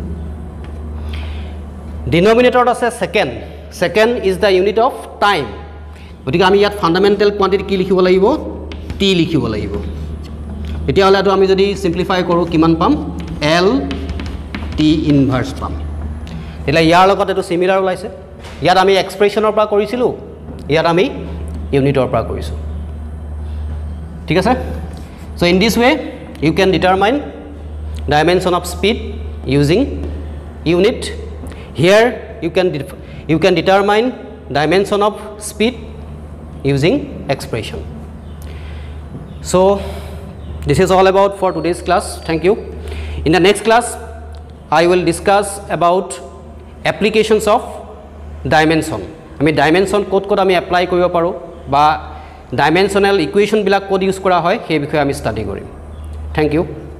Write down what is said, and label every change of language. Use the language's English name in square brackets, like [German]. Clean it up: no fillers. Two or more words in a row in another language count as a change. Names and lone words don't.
[Assamese] ডিনোমিনেটৰত আছে সেকেন্ড [English] second is the unit of time [Assamese] গতিকে আমি ইয়াত [English] fundamental quantity [Assamese] কি লিখিব লাগিব t লিখিব লাগিব এতিয়া হলে আমি যদি সিম্পলিফাই কৰো কিমান পাম [English] L t inverse [Assamese] পাম এলা ইয়াৰ লগত এটো সিমিলাৰ ওলাইছে ইয়াত আমি এক্সপ্ৰেছনৰ পৰা কৰিছিলো ইয়াত আমি ইউনিটৰ পৰা কৰিছো ঠিক [English] আছে so in this way you can determine dimension of speed using unit here you can determine dimension of speed using expression so this is all about for today's class thank you in the next class I will discuss about applications of dimension [Assamese] আমি dimension কোড আমি apply কৰিব পাৰো বা dimensional equation বিলাক কোড ইউজ কৰা হয় সেই বিষয়ে আমি স্টাডি কৰিম [English] thank you